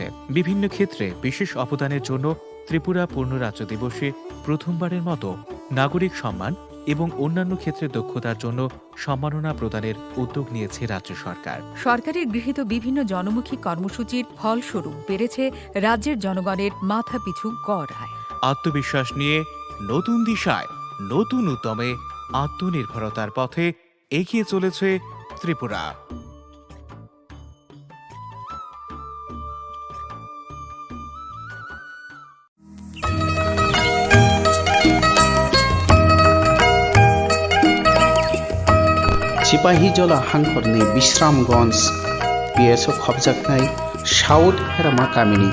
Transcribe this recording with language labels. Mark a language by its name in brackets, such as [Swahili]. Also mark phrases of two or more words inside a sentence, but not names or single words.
[Bangla] বিভিন্ন ক্ষেত্রে বিশেষ অবদানের জন্য ত্রিপুরা পূর্ণ রাজ্য দিবসে প্রথমবারের মতো নাগরিক সম্মান এবং অন্যান্য ক্ষেত্রে দক্ষতার জন্য সম্মাননা প্রদানের উদ্যোগ নিয়েছে রাজ্য সরকার। সরকারের গৃহীত বিভিন্ন জনমুখী কর্মসূচির ফলস্বরূপ বেড়েছে রাজ্যের জনগণের মাথাপিছু গড় আয়। আত্মবিশ্বাস নিয়ে নতুন দিশায়, নতুন উদ্যমে আত্মনির্ভরতার পথে এগিয়ে চলেছে ত্রিপুরা। [Kok Borok] सिपाहीजला हांखरनि विश्रामगंज पिएसओ खबजाखनाय साउथ हेरामा गामिनि